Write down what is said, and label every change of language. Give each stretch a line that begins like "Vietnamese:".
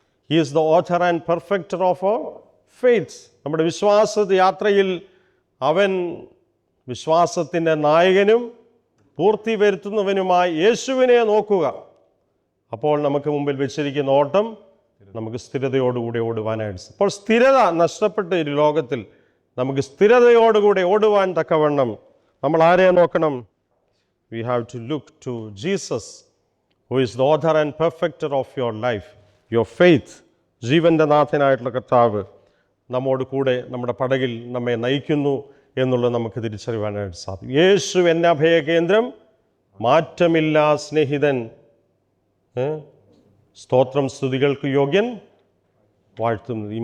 English: He is the author and perfecter of our faith.
Malayalam: നമ്മുടെ വിശ്വാസ യാത്രയിൽ അവൻ വിശ്വാസത്തിൻ്റെ നായകനും പൂർത്തി വരുത്തുന്നവനുമായി യേശുവിനെ നോക്കുക. അപ്പോൾ നമുക്ക് മുമ്പിൽ വെച്ചിരിക്കുന്ന ഓട്ടം നമുക്ക് സ്ഥിരതയോടുകൂടി ഓടുവാനായിട്ട്. അപ്പോൾ സ്ഥിരത നഷ്ടപ്പെട്ട ഒരു ലോകത്തിൽ നമുക്ക് സ്ഥിരതയോടുകൂടി ഓടുവാൻ തക്കവണ്ണം നമ്മൾ ആരെ നോക്കണം?
English: We have to look to Jesus, who is the author and perfecter of your life, your faith.
Malayalam: ജീവൻ്റെ നാഥനായിട്ടുള്ള കർത്താവ് നമ്മോട് കൂടെ നമ്മുടെ പടകിൽ നമ്മെ നയിക്കുന്നു എന്നുള്ളത് നമുക്ക് തിരിച്ചറിയുവാനായിട്ട് സാധിക്കും. യേശു എന്നെ അഭയകേന്ദ്രം, മാറ്റമില്ലാ സ്നേഹിതൻ, സ്തോത്രം സ്തുതികൾക്ക് യോഗ്യൻ, വാഴ്ത്തുന്നത്.